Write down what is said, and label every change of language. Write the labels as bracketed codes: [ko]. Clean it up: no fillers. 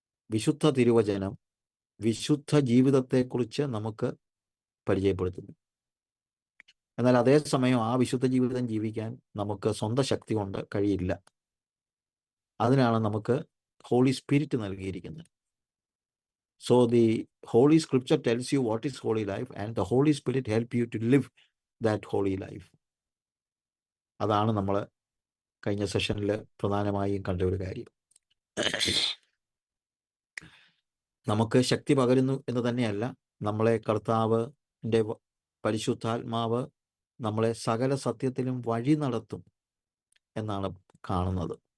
[ml] വിശുദ്ധ തിരുവചനം വിശുദ്ധ ജീവിതത്തെക്കുറിച്ച് നമുക്ക് പരിചയപ്പെടുത്തുന്നു. എന്നാൽ അതേസമയം ആ വിശുദ്ധ ജീവിതം ജീവിക്കാൻ നമുക്ക് സ്വന്തം ശക്തി കൊണ്ട് കഴിയില്ല. അതിനാണ് നമുക്ക് ഹോളി സ്പിരിറ്റ് നൽകിയിരിക്കുന്നത്. [en] So the Holy Scripture tells you what is holy life, and the Holy Spirit help you to live that holy life. [ml] അതാണ് നമ്മൾ കഴിഞ്ഞ സെഷനിൽ പ്രധാനമായും കണ്ട ഒരു കാര്യം. നമുക്ക് ശക്തി പകരുന്നു എന്ന് തന്നെയല്ല, നമ്മളെ കർത്താവിൻ്റെ പരിശുദ്ധാത്മാവ് നമ്മളെ സകല സത്യത്തിലും വഴി നടത്തും എന്നാണ് കാണുന്നത്.